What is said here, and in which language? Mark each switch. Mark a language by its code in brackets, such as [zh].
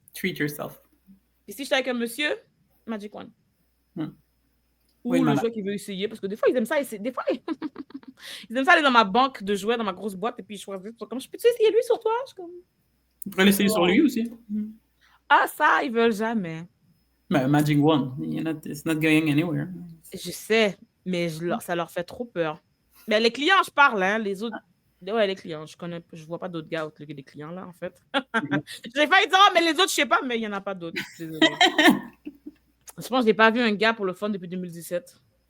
[en] Treat yourself. [fr] Et si je suis avec un monsieur, Magic Wand. Ou oui, le jouet qui veut essayer, parce que des fois, ils aiment ça. Des fois, ils aiment ça aller dans ma banque de jouets, dans ma grosse boîte, et puis ils choisissent. Comme, je peux-tu essayer lui sur toi? Tu pourrais l'essayer sur lui aussi. Ça, ils veulent jamais. Mais [en] Magic Wand, it's not going anywhere. [fr] Je sais, mais ça leur fait trop peur. Mais les clients, je parle, hein, les autres. Ouais, les clients, je vois pas d'autres gars autres que les clients, là, en fait. J'ai failli dire, mais les autres, je sais pas, mais il y en a pas d'autres. Désolée. Je pense que je n'ai pas vu un gars pour le fun depuis 2017.